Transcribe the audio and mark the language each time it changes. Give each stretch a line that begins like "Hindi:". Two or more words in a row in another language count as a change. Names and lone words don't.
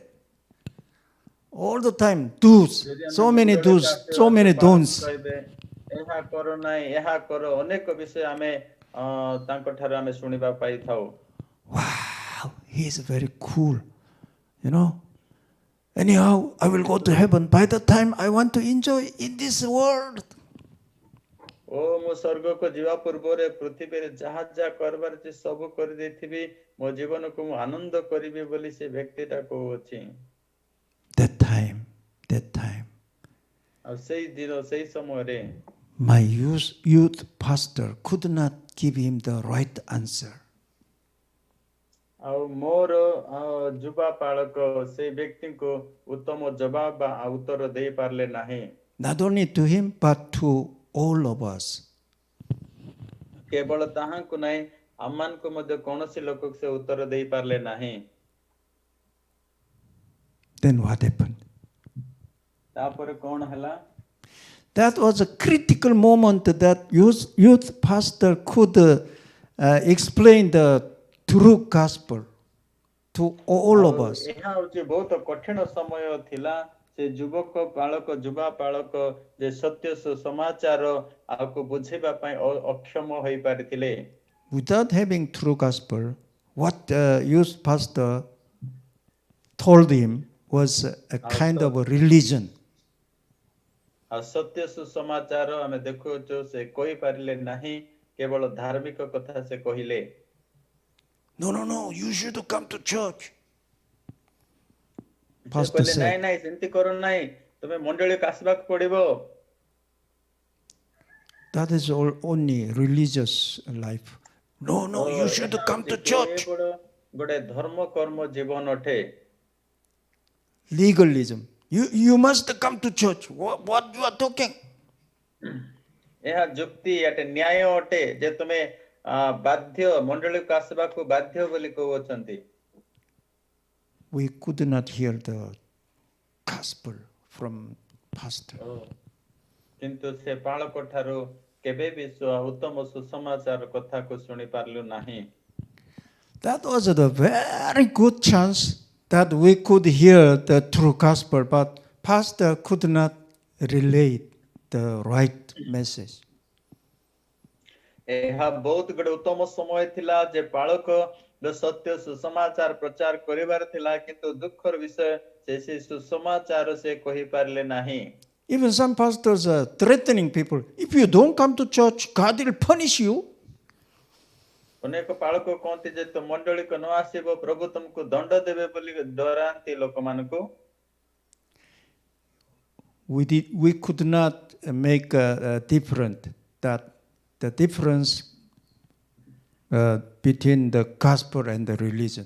English: All the time, do's, so many do's, so many don'ts.
Odia: ଏହା କର ନାହିଁ ଏହା କର ଅନେକ ବିଷୟ ଆମେ ତାଙ୍କ ଠାରୁ ଆମେ ଶୁଣିବା ପାଇଥାଉ।
English: Wow, he is very cool, Anyhow, I will go to heaven. By the time I want to enjoy in this world.
Odia: ଓ ମୁଁ ସ୍ୱର୍ଗକୁ ଯିବା ପୂର୍ବରୁ ପୃଥିବୀରେ ଯାହା ଯାହା କରିବାର ଅଛି ସବୁ କରିଦେଇଥିବି ମୋ ଜୀବନକୁ ମୁଁ ଆନନ୍ଦ କରିବି ବୋଲି ସେ ବ୍ୟକ୍ତିଟା କହୁଅଛି।
English: That time,
Odia: ଆଉ ସେଇ ଦିନ ସେଇ ସମୟରେ
English: my youth pastor could not give him the right answer.
Odia: ଆଉ ମୋର ଯୁବା ପାଳକ ସେଇ ବ୍ୟକ୍ତିଙ୍କୁ ଉତ୍ତମ ଜବାବ ବା ଉତ୍ତର ଦେଇ ପାରିଲେ ନାହିଁ।
English: Not only to him, but to all of us.
Odia: କେବଳ ତାହାଙ୍କୁ ନାହିଁ ଆମମାନଙ୍କୁ ମଧ୍ୟ କୌଣସି ଲୋକକୁ ସେ ଉତ୍ତର ଦେଇ ପାରିଲେ ନାହିଁ।
English: Then what happened?
Odia: ତାପରେ କଣ ହେଲା?
English: That was a critical moment that youth pastor could explain the true gospel to all of us.
Odia: ଏହା ହେଉଛି ବହୁତ କଠିନ ସମୟ ଥିଲା। ସେ ଯୁବକ ପାଳକ ଯୁବା ପାଳକ ଯେ ସତ୍ୟ ସମାଚାର ଆକୁ ବୁଝେଇବା ପାଇଁ ଅକ୍ଷମ ହୋଇପାରିଥିଲେ।
English: Without having true gospel, what youth pastor told him was a kind of a religion.
Odia: ଆଉ ସତ୍ୟ ସୁସମାଚାର ଆମେ ଦେଖୁଛୁ ସେ କହିପାରିଲେ ନାହିଁ କେବଳ ଧାର୍ମିକ କଥା ସେ କହିଲେ।
English: No, you should come to church.
Odia: ସେ
English: Pastor
Odia: କହିଲେ ନାଇଁ
English: said,
Odia: ନାଇଁ ସେମିତି କର ନାହିଁ ତମେ ମଣ୍ଡଳୀକୁ ଆସିବାକୁ ପଡିବ।
English: that is only religious life. No, you should come to church.
Odia: ଗୋଟେ ଧର୍ମ କର୍ମ ଜୀବନ ଅଟେ।
English: Legalism. You must come to church. What you are talking?
Odia: ଏହା ଯୁକ୍ତି ଅଟେ ନ୍ୟାୟ ଅଟେ ଯେ ତମେ ବାଧ୍ୟ ମଣ୍ଡଳୀକୁ ଆସିବାକୁ ବାଧ୍ୟ ବୋଲି କହୁଅଛନ୍ତି।
English: We could not hear the gospel from pastor.
Odia: କିନ୍ତୁ ସେ ପାଳକ ଠାରୁ କେବେ ବି ଉତ୍ତମ ସୁସମାଚାର କଥାକୁ ଶୁଣି ପାରିଲୁ ନାହିଁ।
English: That was a very good chance that we could hear the true gospel, but pastor could not relate the right message.
Odia: ଏହା ବହୁତ ଗୋଟେ ଉତ୍ତମ ସମୟ ଥିଲା ଯେ ବାଳକ ସତ୍ୟ ସୁସମାଚାର ପ୍ରଚାର କରିବାର ଥିଲା, କିନ୍ତୁ ଦୁଃଖର ବିଷୟ ସେ ସୁସମାଚାର ସେ କହିପାରିଲେ ନାହିଁ।
English: Even some pastors are threatening people. If you don't come to church, God will punish you.
Odia: ଅନେକ ପାଳକ କହନ୍ତି ଯେ ତ ମଣ୍ଡଳୀକୁ ନ ଆସିବ ପ୍ରଭୁ ତମକୁ ଦଣ୍ଡ ଦେବେ ବୋଲି ଡରାନ୍ତି ଲୋକମାନଙ୍କୁ।
English: We could not make a difference, that the difference between the gospel and the religion.